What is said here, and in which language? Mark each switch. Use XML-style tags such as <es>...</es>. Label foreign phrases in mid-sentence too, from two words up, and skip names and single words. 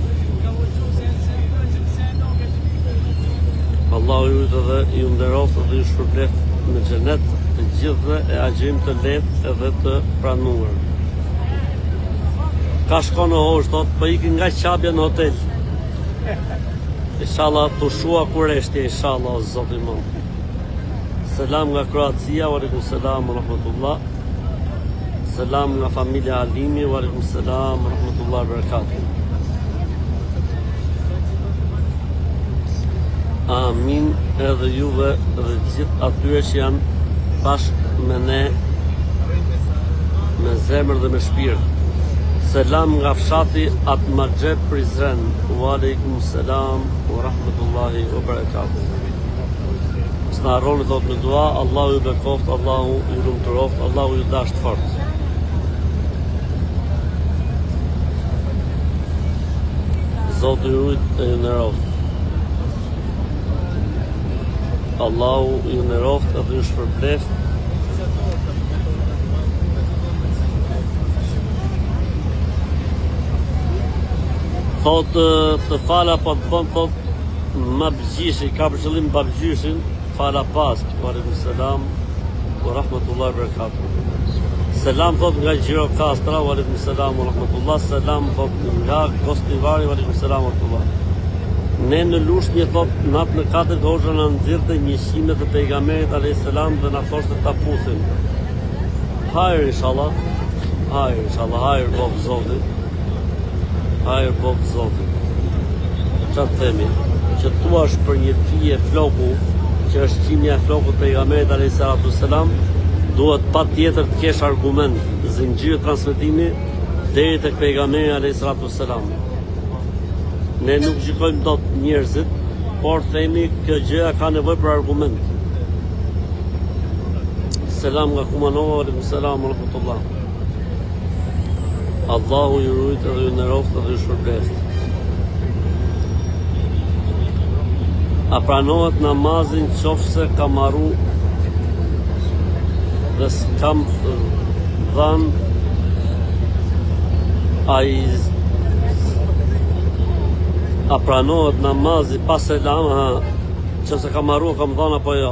<sq>Allahu ju rujt edhe ju nderoft dhe ju shpërbleft në xhenet të gjithve e agjërim të lehtë edhe të pranuar. Ka shkon në hosh, thot, po ikin nga Qabja në hotel. Inshallah të shua kureshtje, inshallah, o Zoti më. Selam nga Kroacia,</sq> <ar>وعليكم السلام ورحمة الله.</ar> <sq>Selam nga familja Alimi,</sq> <ar>وعليكم السلام ورحمة الله وبركاته.</ar> <sq>Amin edhe juve dhe gjithë atyre që janë bashkë me ne, me zemër dhe me shpirt. Selam nga fshati Atmaxhe Prizren,</sq> <ar>وعليكم السلام ورحمة الله وبركاته.</ar> <sq>Së në arroni thot në dua, Allahu ju bekoft, Allahu ju lumturoft, Allahu ju dasht fort. Zotë ju rujt e ju nëroft. Allahu ju nëroft edhe ju shpërbleft. Thot të fala po të bëm, thot ma bëgjishi, ka për qëllim babgjyshin, fala pas,</sq> <ar>وعليكم السلام ورحمة الله وبركاته.</ar> <sq>Selam thot nga Gjirokastra,</sq> <ar>وعليكم السلام ورحمة الله.</ar> <sq>Selam thot nga Gostivari,</sq> <ar>وعليكم السلام ورحمة الله.</ar> <sq>Ne në Lushnjë thot natë në 4 hoxha na nxirrte njësimet të pejgamberit</sq> <ar>عليه السلام</ar> <sq>dhe na thoshte ta puthim. Hajër inshallah. Hajër inshallah, hajër bob Zotit. Hajër bob Zotit. Çfarë themi? Që thuash për një fije floku, që është qimja e flokut pejgamberit</sq> <ar>عليه الصلاة والسلام,</ar> <sq>duhet patjetër të kesh argument, zinxhir transmetimi deri tek pejgamberi</sq> <ar>عليه الصلاة والسلام.</ar> <sq>Ne nuk gjykojmë dot njerëzit, por themi kjo gjëja ka nevojë për argument. Selam nga Kumanova,</sq> <ar>عليكم السلام ورحمة الله.</ar> <sq>Allahu ju rujt edhe ju nderoft edhe ju shpërbleft. A pranohet namazin qofse ka marru dhe s'kam dhanë a pranohet namazi pas selam, që se kam arru, kam dhona apo jo.</sq>